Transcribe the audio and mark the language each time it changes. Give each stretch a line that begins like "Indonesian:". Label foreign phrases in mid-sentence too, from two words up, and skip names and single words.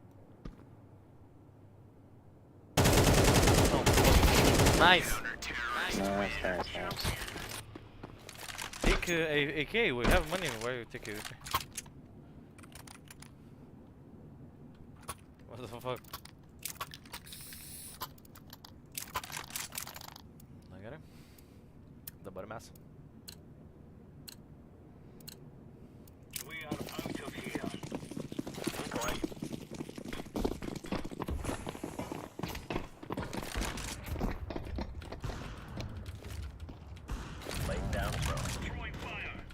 English: No. Nice. Nice. Take AK, we have money, why you take AK? What the fuck?
Lithuanian: Na gerai. Dabar mes.
English: We are out of here. Laying down throw. Throwing fire.